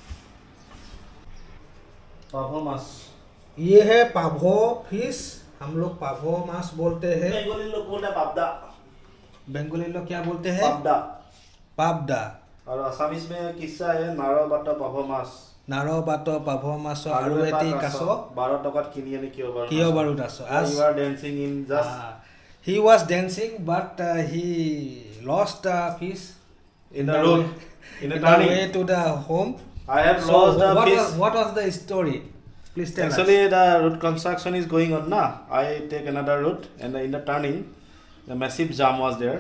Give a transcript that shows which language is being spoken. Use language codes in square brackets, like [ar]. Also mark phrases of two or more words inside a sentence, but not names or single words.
[hi] पाभो माछ, ये है पाभो फिश, हम लोग पाभो माछ बोलते हैं। बेंगोली लोग बोलते हैं पाबदा। बेंगोली लोग क्या बोलते हैं? पाबदा। और आसामीज में किस्सा है [as] নাৰো বাটা পাভো মাছ। নাৰো বাটো পাভো মাছ আৰু এটি কাছ 12 টকাত কিনি আনি কিয় বাৰু কাছ। [en] You are dancing in just he was dancing but he lost the fish in the road in the turning way to the home. I have lost the fish. What was the story? Please tell Actually us. the road construction is going on na. I take another route, and in the turning the massive jam was there.